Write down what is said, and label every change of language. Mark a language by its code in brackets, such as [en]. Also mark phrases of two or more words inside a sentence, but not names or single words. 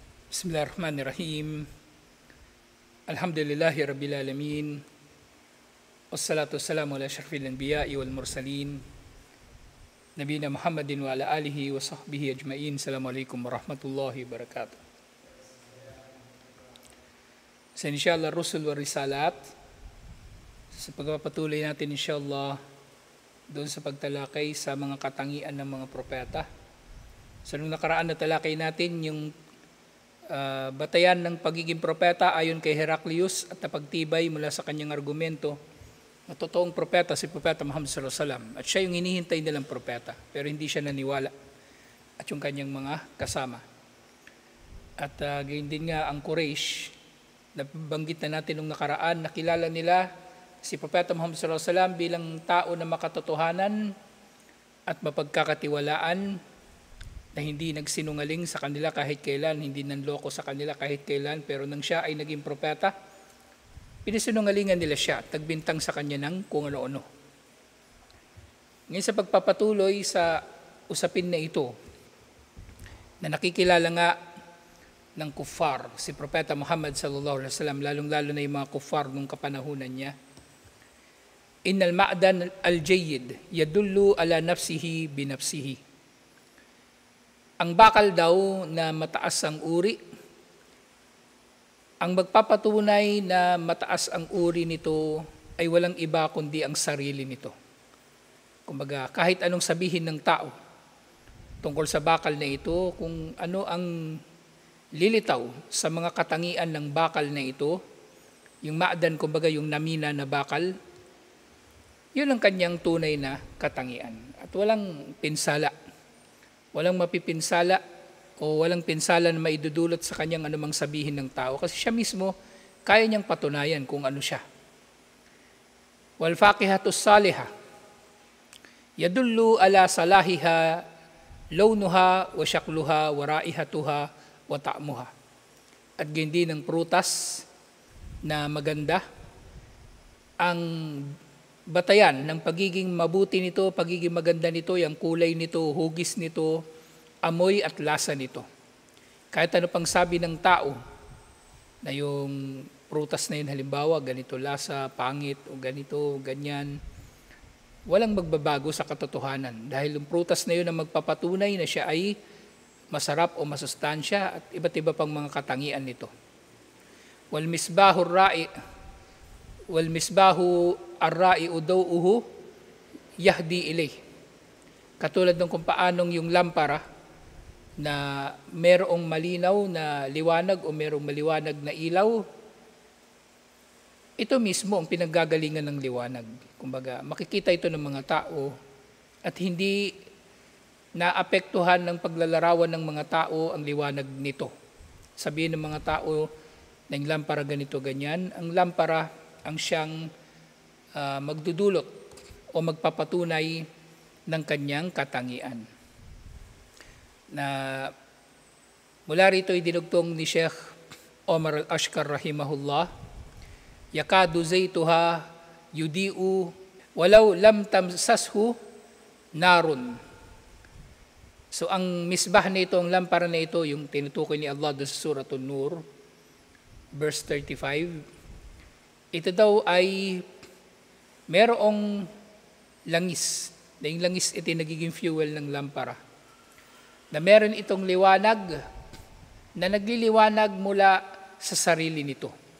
[ar] بسم الله الرحمن الرحيم. الحمد لله رب العالمين. والصلاة والسلام على أشرف الأنبياء والمرسلين. نبينا محمد وعلى آله وصحبه أجمعين. السلام عليكم ورحمة الله وبركاته. [tl] Sa inshallah [ar] الرسل والرسالات, [tl] sa pagpapatuloy natin inshallah doon sa pagtalakay sa mga katangian ng mga propeta. Sa nung nakaraan na talakay natin yung batayan ng pagiging propeta ayon kay Heraclius at napagtibay mula sa kanyang argumento na totoong propeta si Propeta Muhammad [ar] صلى الله عليه وسلم [tl] at siya yung hinihintay nilang propeta pero hindi siya naniwala at yung kanyang mga kasama. At gayon din nga ang Quraysh, nabanggit na natin nung nakaraan, nakilala nila si Propeta Muhammad [ar] صلى الله عليه وسلم [tl] bilang tao na makatotohanan at mapagkakatiwalaan, na hindi nagsinungaling sa kanila kahit kailan, hindi nanloko sa kanila kahit kailan, pero nang siya ay naging propeta, pinisinungalingan nila siya at nagbintang sa kanya ng kung ano-ano. Ngayon sa pagpapatuloy sa usapin na ito, na nakikilala nga ng kuffar, si Propeta Muhammad [ar] صلى الله عليه وسلم, [tl] lalong-lalo na yung mga kuffar nung kapanahunan niya, [ar] إن المعدن الجيد يدل على نفسه بنفسه. [tl] Ang bakal daw na mataas ang uri, ang magpapatunay na mataas ang uri nito ay walang iba kundi ang sarili nito. Kumbaga, kahit anong sabihin ng tao tungkol sa bakal na ito, kung ano ang lilitaw sa mga katangian ng bakal na ito, yung ma'dan, kumbaga yung namina na bakal, yun ang kanyang tunay na katangian. At walang pinsala. Walang mapipinsala o walang pinsala na maidudulot sa kanyang anumang sabihin ng tao kasi siya mismo kaya niyang patunayan kung ano siya. [ar] والفاكهة الصالحة يدل على صلاحها لونها وشكلها ورائحتها وطعمها. [tl] At gayon din ng prutas na maganda, ang batayan ng pagiging mabuti nito, pagiging maganda nito, yung kulay nito, hugis nito, amoy at lasa nito. Kahit ano pang sabi ng tao na yung prutas na yun, halimbawa, ganito lasa, pangit, o ganito, ganyan, walang magbabago sa katotohanan. Dahil yung prutas na yun ang magpapatunay na siya ay masarap o masustansya at iba't iba pang mga katangian nito. [ar] والمصباح رائي والمصباح الرائي ضوؤه يهدي إلي. [tl] Katulad ng kung paanong yung lampara na merong malinaw na liwanag o merong maliwanag na ilaw, ito mismo ang pinaggagalingan ng liwanag. Kumbaga, makikita ito ng mga tao at hindi naapektuhan ng paglalarawan ng mga tao ang liwanag nito. Sabihin ng mga tao na yung lampara ganito ganyan, ang lampara ang siyang magdudulot o magpapatunay ng kanyang katangian. Na mula rito ay dinugtong ni Sheikh Omar al-Ashkar rahimahullah, [ar] يكاد زيتها يضيء ولو لم تمسسه نار. [tl] So ang misbah na ito, ang lampara na ito, yung tinutukoy ni Allah doon sa Suratul Nur, verse 35, ito daw ay merong langis. Na yung langis ito nagiging fuel ng lampara. Na meron itong liwanag na nagliliwanag mula sa sarili nito.